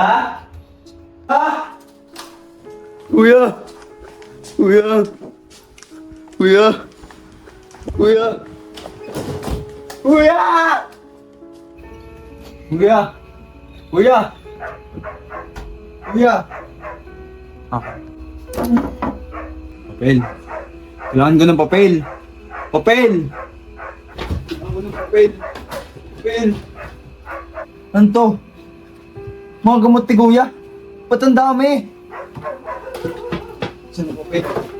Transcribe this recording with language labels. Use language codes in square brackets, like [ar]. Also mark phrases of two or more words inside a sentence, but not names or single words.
[tl] Ah! Kuya? Kuya? Kuya? Kuya? Kuya? Kuya? Kuya? Kuya? Ah. Papel. Kailangan ko ng papel. Papel! Kailangan ko ng papel. Papel. Ano to? Mga gamot ni Kuya. Ba't ang dami? Saan ang papel?